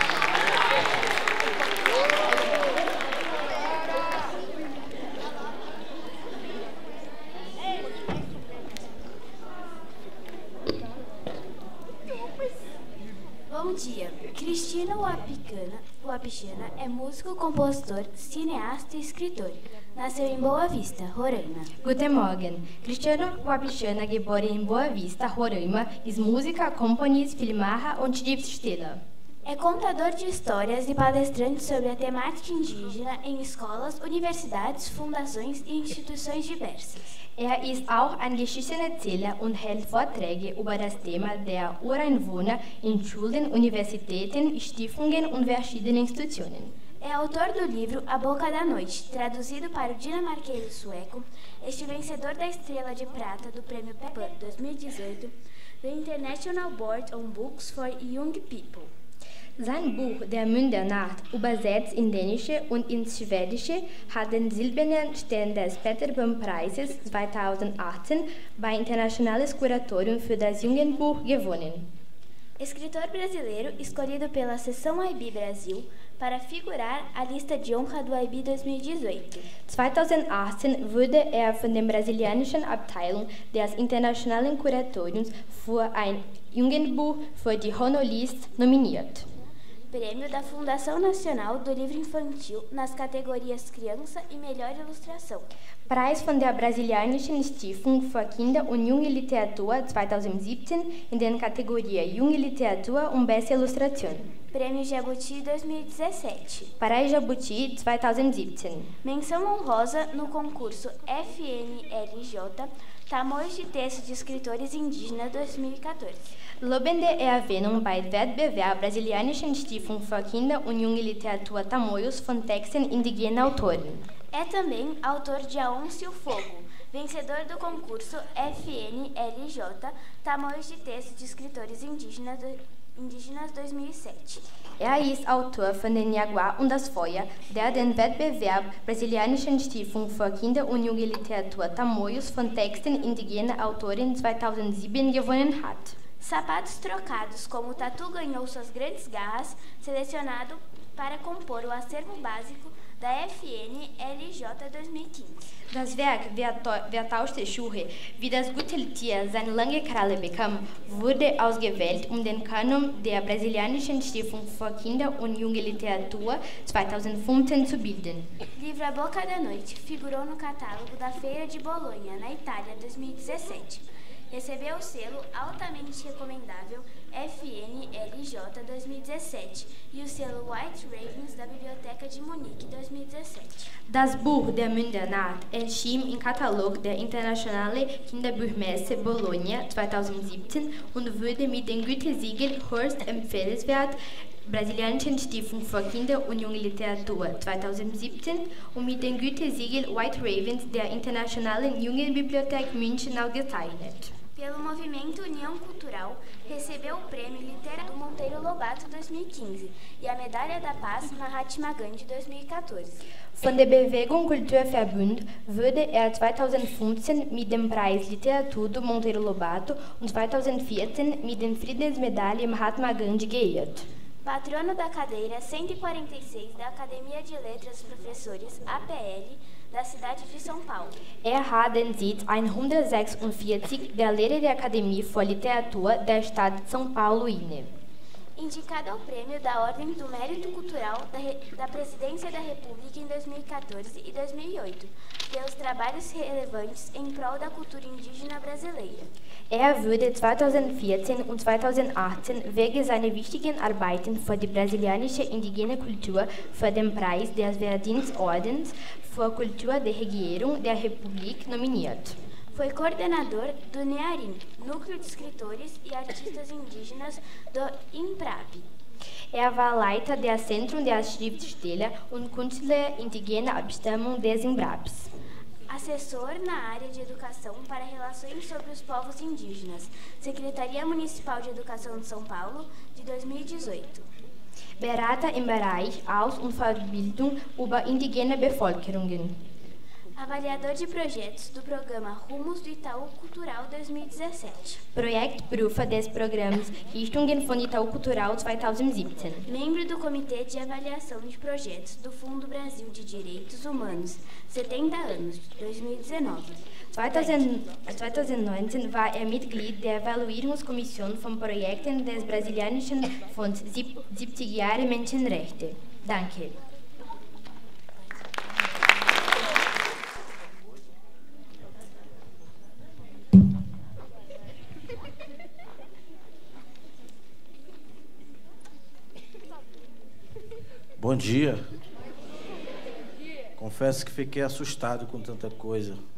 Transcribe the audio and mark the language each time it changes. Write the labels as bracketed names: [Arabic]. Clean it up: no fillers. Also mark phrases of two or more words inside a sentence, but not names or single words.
[Portuguese] Bom dia. Cristina Wapichana é músico, compositor, cineasta e escritor. Nasceu em Boa Vista, Roraima. [German] Guten Morgen. Cristiano Wapichana, geboren in Boa Vista, Roraima, ist Musiker, Komponist, Filmemacher und Schriftsteller. [Portuguese] É contador de histórias e palestrante sobre a temática indígena em escolas, universidades, fundações e instituições diversas. [German] Ist auch ein Geschichtenerzähler und hält Vorträge über das Thema der Ureinwohner in Schulen, Universitäten, Stiftungen und verschiedenen Institutionen. [Portuguese] É autor do livro A Boca da Noite, traduzido para o dinamarquês e sueco, este vencedor da Estrela de Prata do Prêmio PEPAN 2018 do International Board on Books for Young People. [German] Sein Buch Der Mund der Nacht, übersetzt in Dänische und ins Schwedische, hat den silbernen Stern des Peter-Bohm-Preises 2018 bei Internationales Kuratorium für das Jugendbuch gewonnen. [Portuguese] Escritor brasileiro escolhido pela Seção IB Brasil para figurar a lista de honra do IB 2018. [German] 2018 wurde von der brasilianischen Abteilung des Internationalen Kuratoriums für ein Jugendbuch für die Honor-List nominiert. [Portuguese] Prêmio da Fundação Nacional do Livro Infantil nas categorias Criança e Melhor Ilustração. [German] Preis von der Brasilianischen Stiftung für Kinder- und Junge Literatur 2017 in der Kategorie Junge Literatur und Beste Illustration. [Portuguese] Prêmio Jabuti 2017. [German] Preis Jabuti 2017. [Portuguese] Menção honrosa no concurso FNLJ, Tamoios de Texto de Escritores Indígenas 2014. [German] Lobende Erwähnung bei Wettbewerb Brasilianischen Stiftung für Kinder- und Junge Literatur Tamoios von Texten indigener Autoren. [Portuguese] É também autor de Aonde o Fogo, vencedor do concurso FNLJ, Tamoios de Texto de Escritores Indígenas 2007. [German] Ist Autor von Den Jaguar und das Feuer, der den Wettbewerb Brasilianischen Stiftung für Kinder- und Junge Literatur Tamoios von Texten indigener Autoren 2007 gewonnen hat. [Portuguese] Sapatos Trocados, como Tatu ganhou suas grandes garras, selecionado para compor o acervo básico da FNLJ 2015. [German] Das Werk Wer tauschte Schuhe, wie das gute Tier seine lange Kralle bekam, wurde ausgewählt, den Kanon der Brasilianischen Stiftung für Kinder- und Junge Literatur 2015 zu bilden. [Portuguese] Livro A Boca da Noite figurou no catálogo da Feira de Bolonha, na Itália, 2017. Recebeu o selo altamente recomendável FNLJ 2017 e o selo White Ravens da Biblioteca de Munique 2017. [German] Das Buch der Mündernacht erschien im Katalog der Internationale Kinderbuchmesse Bologna 2017 und wurde mit dem Gütesiegel Horst empfehlenswert Brasilianischen Stiftung für Kinder- und Junge Literatur 2017 und mit dem Gütesiegel White Ravens der Internationalen Jugendbibliothek München ausgezeichnet. [Portuguese] Pelo movimento União Cultural, recebeu o Prêmio Literário Monteiro Lobato 2015 e a Medalha da Paz Mahatma Gandhi 2014. [German] Von der Bewegung Kulturverbund wurde 2015 mit dem Preis Literatur do Monteiro Lobato und 2014 mit der Friedensmedaille Mahatma Gandhi geehrt. [Portuguese] Patrono da cadeira 146 da Academia de Letras Professores, APL, da cidade de São Paulo. [German] Hat den Sitz 146 der Lehre der Akademie für Literatur der Stadt São Paulo inne. [Portuguese] Indicado ao Prêmio da Ordem do Mérito Cultural da Presidência da República em 2014 e 2008, pelos trabalhos relevantes em prol da cultura indígena brasileira. [German] Wurde 2014 und 2018 wegen seiner wichtigen Arbeiten für die brasilianische indigene Kultur für den Preis des Verdienstordens für Kultur der Regierung der Republik nominiert. [Portuguese] Foi coordenador do NEARIM, Núcleo de Escritores e Artistas Indígenas do INPRAP. [German] War Leiter der Zentrum der Schriftsteller und Künstler indigener Abstammung des INPRAPs. [Portuguese] Assessor na área de educação para relações sobre os povos indígenas, Secretaria Municipal de Educação de São Paulo, de 2018. [German] Berater im Bereich Aus- und Verbildung über indigene Bevölkerungen. [Portuguese] Avaliador de projetos do programa Rumos do Itaú Cultural 2017. [German] Projektprüfer des Programms Richtungen von Itaú Cultural 2017. [Portuguese] Membro do Comitê de Avaliação de Projetos do Fundo Brasil de Direitos Humanos, 70 anos, 2019. [German] 2019 war Mitglied der Evaluierungskommission von Projekten des brasilianischen Fonds 70 Jahre Menschenrechte. Danke. [Portuguese] Bom dia. Confesso que fiquei assustado com tanta coisa.